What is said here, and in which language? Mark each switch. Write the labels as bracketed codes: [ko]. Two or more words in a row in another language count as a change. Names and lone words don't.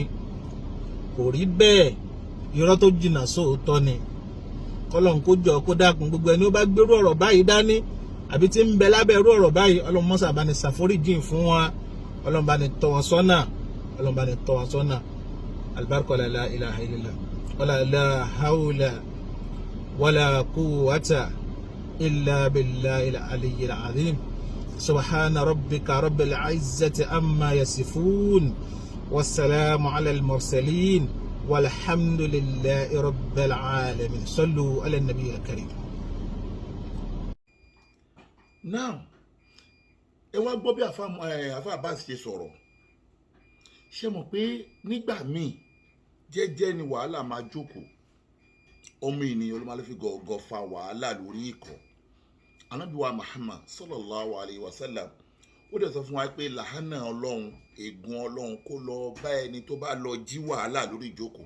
[yo] Kò rí bẹ́ẹ̀, irọ́ tó jìnnà sóòótọ́ ni. Kọ́lọ́hun kó jọ kó dákun gbogbo ẹni ó bá gbérú ọ̀rọ̀ báyìí dání àbí tí ń bẹ lábẹ́ irú ọ̀rọ̀ báyìí, Ọlọ́run mọ́sà bá ní ṣàforíjìn fún wa, Ọlọ́run bá ní tọ́ wọn sọ́nà, Ọlọ́run bá ní tọ́ wọn sọ́nà. [ar] البركة لا إله إلا الله ولا لا حول ولا قوة إلا بالله العلي العظيم. سبحان ربك رب العزة عما يصفون، والسلام على المرسلين، والحمد لله رب العالمين. صلوا على النبي الكريم. [yo] now ẹ wá gbọ́ bí àfa Abass ṣe sọ̀rọ̀ ṣe mọ̀ pé nígbà míì jẹ́jẹ́ ni wàhálà máa jókòó ọmọ ènìyàn ló máa lè fi gọ̀ọ̀gọ̀ fa wàhálà lórí ikọ̀ Ànábì wa Muhammad [ar] صلى الله عليه وسلم [yo] ó dẹ̀ sọ fún wa pé làhánà ọlọ́run ègún ọlọ́run kó lọ bá ẹni tó bá lọ jí wàhálà lórí ìjókòó.